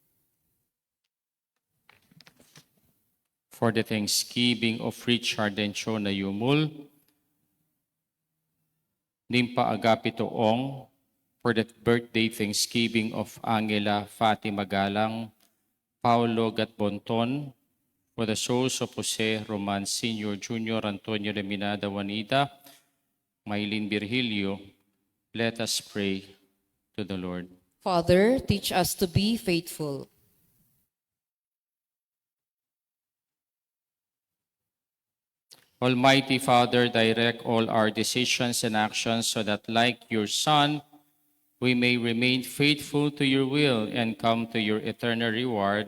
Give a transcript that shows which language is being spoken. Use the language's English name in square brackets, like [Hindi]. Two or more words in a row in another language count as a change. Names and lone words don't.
[English] for the thanksgiving of Richard and Chona Yumul, Nimpa Agapito Ong, for the birthday thanksgiving of Angela Fatima Galang, Paulo Gatbonton, for the souls of Jose Roman Sr., Jr., Antonio Reminada Juanita, Maylin Virgilio, let us pray to the Lord. Father, teach us to be faithful. Almighty Father, direct all our decisions and actions so that, like your Son, we may remain faithful to your will and come to your eternal reward.